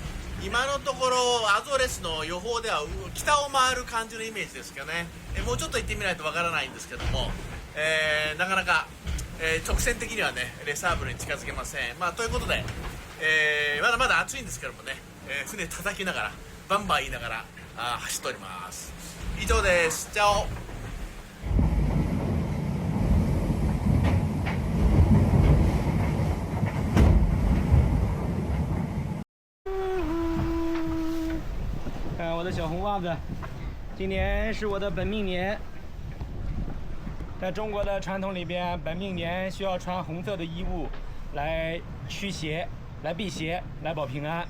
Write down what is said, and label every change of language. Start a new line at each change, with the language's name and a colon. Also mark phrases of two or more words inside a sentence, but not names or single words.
Japanese: 今のところアゾレスの予報では北を回る感じのイメージですけどね、もうちょっと行ってみないとわからないんですけども、なかなか、直線的にはねレサーブルに近づけません。ということで、まだまだ暑いんですけどもね、船叩きながらバンバン言いながら走っております。以上です。チャオ。
Chinese: 看我的小红袜子，今年是我的本命年。在中国的传统里边，本命年需要穿红色的衣物来驱邪、来辟邪、来保平安。